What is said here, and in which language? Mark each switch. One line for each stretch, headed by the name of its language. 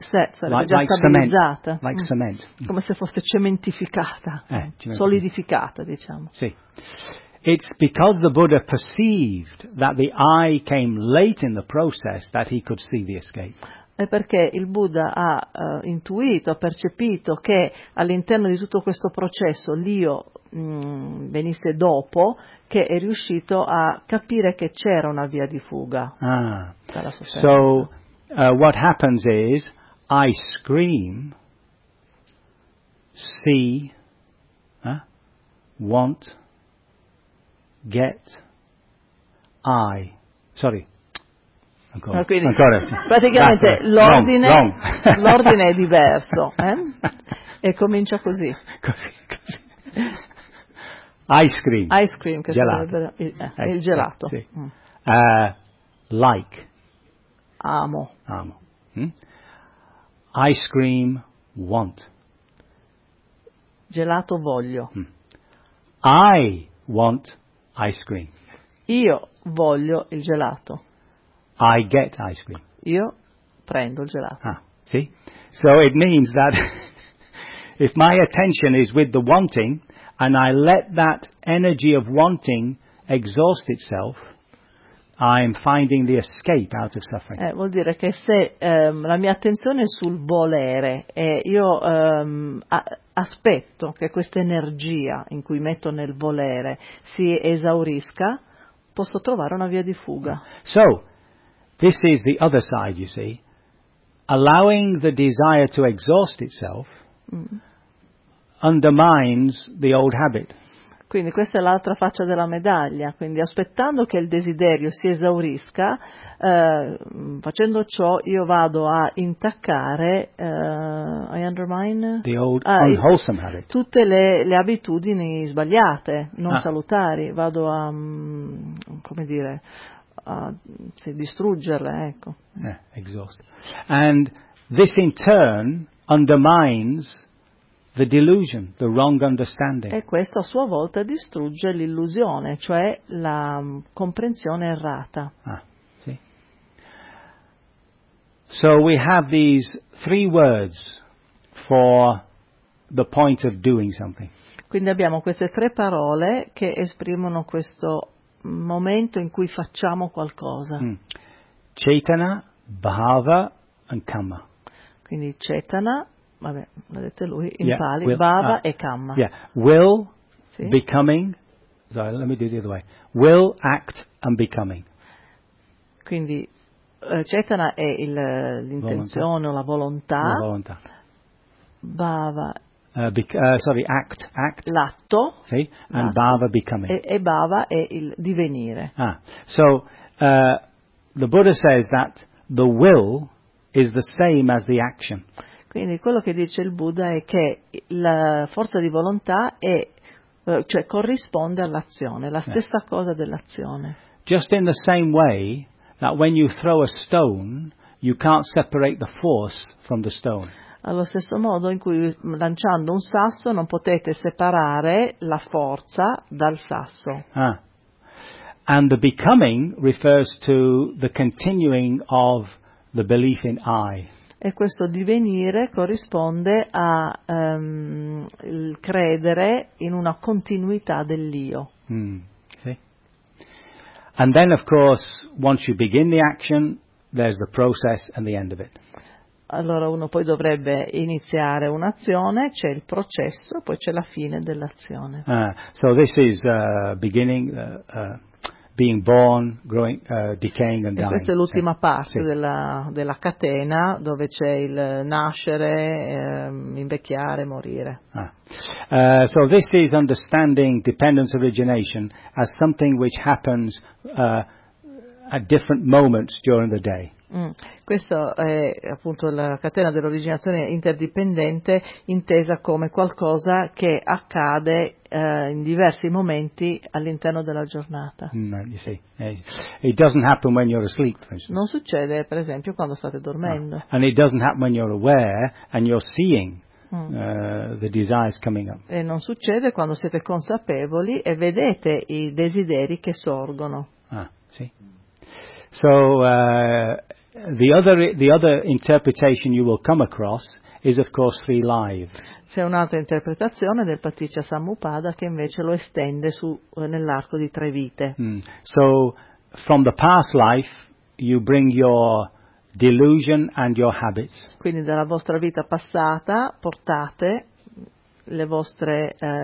Italian: Sarebbe già stabilizzata.
English: Like cement.
Italian: Come se fosse cementificata, solidificata, diciamo. Sì.
English: It's because the Buddha perceived that the I came late in the process that he could see the escape.
Italian: È perché il Buddha ha intuito, ha percepito che all'interno di tutto questo processo l'io venisse dopo, che è riuscito a capire che c'era una via di fuga.
English: So what happens is I scream, see, want, get, I, sorry.
Italian: Ancora. Quindi, ancora, praticamente l'ordine l'ordine è diverso, eh? E comincia così. Così.
English: Ice cream,
Italian: che sarebbe il gelato. Sì.
English: Like.
Italian: Amo.
English: Ice cream, want.
Italian: Gelato, voglio.
English: I want ice cream.
Italian: Io voglio il gelato.
English: I get ice cream.
Italian: Io prendo il gelato.
English: Ah, see? So it means that if my attention is with the wanting and I let that energy of wanting exhaust itself, I'm finding the escape out of suffering.
Italian: Vuol dire che se la mia attenzione è sul volere e io aspetto che questa energia in cui metto nel volere si esaurisca, posso trovare una via di fuga.
English: So this is the other side, you see. Allowing the desire to exhaust itself undermines the old habit.
Italian: Quindi questa è l'altra faccia della medaglia. Quindi aspettando che il desiderio si esaurisca, facendo ciò io vado a intaccare,
English: unwholesome habit.
Italian: Tutte le abitudini sbagliate, non salutari. Vado a, come dire, a distruggerle, ecco.
English: Exhaust. And this in turn undermines the delusion, the wrong understanding.
Italian: E questo a sua volta distrugge l'illusione, cioè la comprensione errata. Ah, sì.
English: So we have these three words for the point of doing something.
Italian: Quindi abbiamo queste tre parole che esprimono questo momento in cui facciamo qualcosa.
English: Cetana, Bhava and Kamma.
Italian: Quindi Cetana, vabbè, l'ha detto lui, in Pali, Bhava e Kamma.
English: Will, becoming, Sorry, let me do it the other way. Will, act and becoming.
Italian: Quindi Cetana è l'intenzione o la volontà. La volontà. Bhava.
English: Act, act.
Italian: L'atto. Sì.
English: And
Italian: l'atto.
English: Bhava becoming.
Italian: E bhava è il divenire. Ah.
English: So the Buddha says that the will is the same as the action.
Italian: Quindi quello che dice il Buddha è che la forza di volontà è, cioè corrisponde all'azione, la stessa cosa dell'azione.
English: Just in the same way that when you throw a stone, you can't separate the force from the stone.
Italian: Allo stesso modo in cui lanciando un sasso non potete separare la forza dal sasso. Ah.
English: And the becoming refers to the continuing of the belief in I.
Italian: E questo divenire corrisponde a il credere in una continuità dell'io. Mm, sì.
English: And then of course, once you begin the action, there's the process and the end of it.
Italian: Allora uno poi dovrebbe iniziare un'azione, c'è il processo, poi c'è la fine dell'azione.
English: So this is beginning, being born, growing, decaying and dying.
Italian: E questa è l'ultima parte della catena, dove c'è il nascere, invecchiare, morire.
English: So this is understanding dependence origination as something which happens at different moments during the day.
Italian: Questo è appunto la catena dell'originazione interdipendente, intesa come qualcosa che accade in diversi momenti all'interno della giornata.
English: It doesn't happen when you're asleep, for instance.
Italian: Non succede, per esempio, quando state dormendo. No.
English: And it doesn't happen when you're aware and you're seeing the desires coming up.
Italian: E non succede quando siete consapevoli e vedete i desideri che sorgono. Ah, sì.
English: So the other interpretation you will come across is of course three lives.
Italian: C'è un'altra interpretazione del Paticca Sammupada che invece lo estende su nell'arco di tre vite.
English: So from the past life you bring your delusion and your habits.
Italian: Quindi dalla vostra vita passata portate le vostre